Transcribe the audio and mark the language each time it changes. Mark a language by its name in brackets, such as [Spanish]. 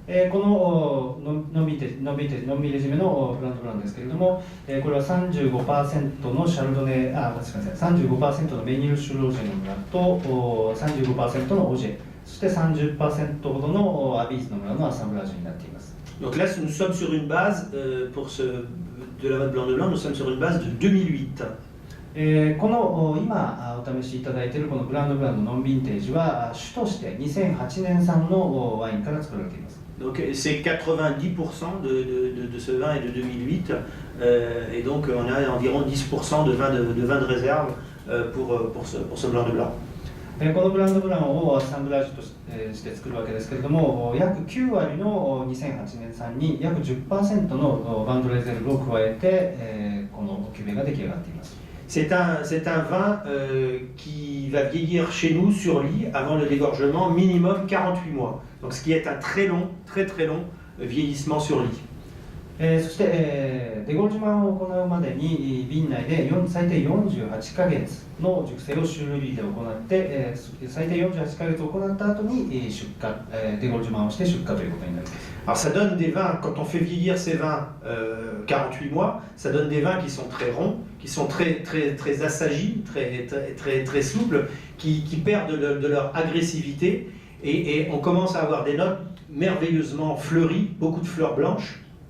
[Japanese] このノンビレジメのブランドブランですけれども、これは 35% のシャルドネ、35% のメニル・シュロージェの村と 35% のオジェ、そして 30% ほどのアビーズの村のアサンブラージュになっています。 [French] Donc là, nous sommes sur une base, pour ce Delamotte blanc de blanc, nous sommes sur une base de 2008. [Japanese] この今お試しいただいているこのブランドブランドノンヴィンテージは主として2008年産のワインから作られています。 [French] Donc c'est 90% de ce vin est de 2008 et donc on a environ 10% de vin de réserve pour ce blanc de blanc. [Japanese] このブランドブランをアッサンブラージュとして作るわけですけれども、約9割の2008年産に約 10% のバンドレゼルブを加えてこのキュベが出来上がっています。 [French] C'est un vin qui va vieillir chez nous sur lit avant le dégorgement minimum 48 mois. Donc ce qui est un très long vieillissement sur lit. [Japanese] そして、デゴルジュマンを行うまでに瓶内で最低48ヶ月の熟成をシュルリーで行って、最低48ヶ月行った後に出荷、デゴルジュマンをして出荷ということになります。 [French] Alors ça donne des vins, quand on fait vieillir ces vins 48 mois, ça donne des vins qui sont très ronds, qui sont très assagis, très souples, qui perdent de leur agressivité et on commence à avoir des notes merveilleusement fleuries, beaucoup de fleurs blanches.